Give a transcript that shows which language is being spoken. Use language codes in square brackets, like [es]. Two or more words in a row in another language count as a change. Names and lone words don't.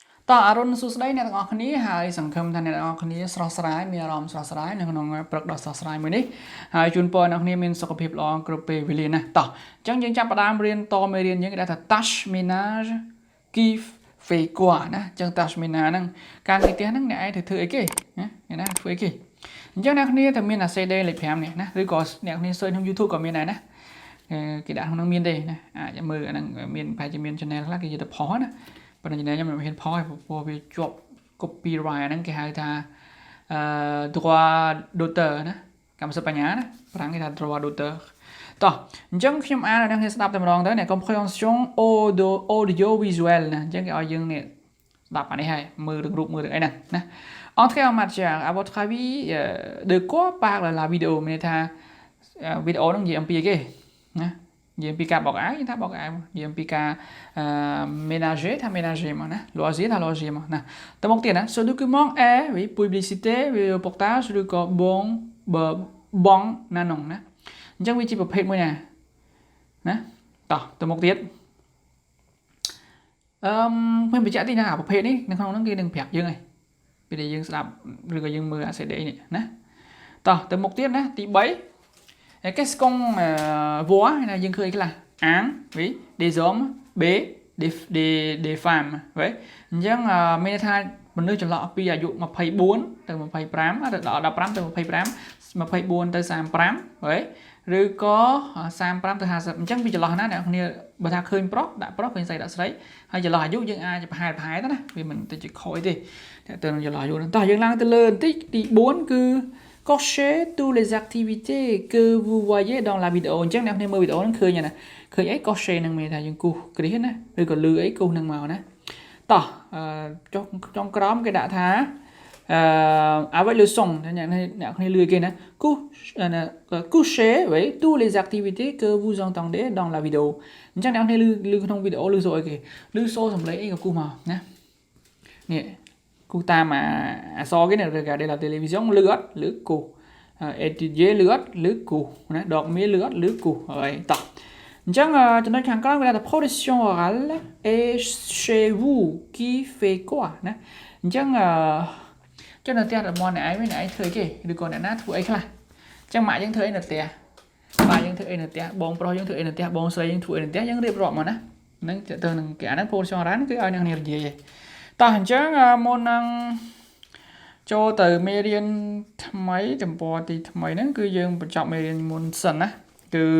[km] តអរុនសួស្តីអ្នកទាំងអស់គ្នាហើយសង្ឃឹមថាអ្នកទាំងអស់គ្នាស្រស់ស្រាយមានអារម្មណ៍ស្រស់ស្រាយនៅក្នុងព្រឹកដ៏ស្រស់ស្រាយមួយនេះហើយជូនពរអ្នកគ្នាមានសុខភាពល្អគ្រប់ពេលវេលាណាតោះអញ្ចឹងយើងចាប់ផ្ដើមរៀនតមេរៀនយើងគេថា [fr] tâche ménage qui fait quoi [km] ណាអញ្ចឹង [fr] tâche ménage [km] ហ្នឹងការងារផ្ទះហ្នឹងអ្នកឯងធ្វើអីគេណាធ្វើអីគេអញ្ចឹងអ្នកគ្នាតែមានអា CD លេខ5នេះណាឬក៏អ្នកគ្នា search ក្នុង YouTube ក៏មានដែរណាគេដាក់ក្នុង មានទេណាអាចមើលអាហ្នឹងមានប្រហែលជាមាន channel ខ្លះគេនិយាយទៅផុសណាប៉ុន្តែខ្ញុំមិនហ៊ានផុសព្រោះវាជាប់ copyright ហ្នឹងគេហៅថា [fr] droit d'auteur [km] ណាកម្ម សិទ្ធិបញ្ញាណាប្រាំងគេថា [fr] droit d'auteur [km] តោះអញ្ចឹងខ្ញុំអានអ្នកគ្នាស្ដាប់តែម្ដងទៅអ្នក [fr] compréhension audio visuel [km] ណាអញ្ចឹងគេឲ្យយើង នេះស្ដាប់អានេះហើយមើលរឿងរូបមើលរឿងអីណាណា [fr] Entrée en matière à votre avis de quoi parle la vidéo [km] មានន័យថាវីដេអូហ្នឹងនិយាយអំពីអីគេណានិយាយពីការបោកអាវថាបោកអាវនិយាយពីការ ménager ថា ménager មកណា loisir ថា loisir មកណាតមកទៀតណា [fr] ce document est oui publicité reportage [km] ឬក៏បងណានងណាអញ្ចឹងវាជាប្រភេទមួយណាតមកទៀត ខ្ញុំបញ្ជាក់តិចណាប្រភេទនេះនៅក្នុងហ្នឹងគេនឹងប្រាប់យើងហើយពេលដែលយើងស្ដាប់ឬក៏យើងមើលអា CD នេះណាតមកទៀតណាទី [fr] 3qu'est-ce qu'on voit [km] ណាយើងឃើញខ្លះ un [fr] oui des hommes b des femmes [km] ហ្នឹងអញ្ចឹងមានន័យថាមនុស្សចន្លោះពីអាយុ24ទៅ25ដល់15ទៅ25 24ទៅ35ហើយ ឬក៏35ទៅ50អញ្ចឹងវាចន្លោះណាអ្នកគ្នាបើថាឃើញប្រុសដាក់ប្រុសឃើញស្រីដាក់ស្រីហើយចន្លោះអាយុយើងអាចប្រហែលទៅណាវាមិនទៅជាខូចទេតែទៅនឹងចន្លោះអាយុហ្នឹងតោះយើងឡើងទៅលើបន្តិចទី4គឺ [fr] cochez toutes les activités que vous voyez dans la vidéo [km] អញ្ចឹងអ្នកគ្នាមើលវីដេអូហ្នឹងឃើញណាឃើញអី cocher ហ្នឹងមានថាយើងគូសគ្រីសណាឬក៏លឺអីគូសហ្នឹងមកណាតោះចុងក្រោមគេដាក់ថា [fr] avec le son [km] អ្នកគ្នាលឺគេណា [fr] coucher oui toutes les activités que vous entendez dans la vidéo [km] អញ្ចឹងអ្នកគ្នាលឺក្នុងវីដេអូលឺសូរអីគេលឺសូរសំឡេងអីក៏គូសមកណានេះគូសតាមអសគេណា [fr] regarder la télévision [km] លឺអត់លឺ គូស étudier លឺអត់លឺគូសណាដកមាសលឺអត់លឺគូសហើយតោះអញ្ចឹងចំណុចខាងក្រោមគេថា [fr] production orale et chez vous qui fait quoi [km] ណាអញ្ចឹងនៅផ្ទះរបស់អ្នកឯងវិញអ្នកឯងធ្វើអីគេឬក៏អ្នកណាធ្វើអីខ្លះអញ្ចឹងម៉ាក់យើងធ្វើអីនៅផ្ទះបាយយើងធ្វើអីនៅផ្ទះបងប្រុសយើងធ្វើអីនៅផ្ទះបងស្រីយើងធ្វើអីនៅផ្ទះយើងរៀបរាប់មកណាហ្នឹងទៅនឹងគេអាហ្នឹង [fr] production orale [km] គឺឲ្យអ្នកនាងនិយាយឯងតោះអញ្ចឹងមុននឹងចូលទៅមេរៀនថ្មីទំព័រទីថ្មីហ្នឹងគឺយើងបញ្ចប់មេរៀនមុនសិនណាគឺ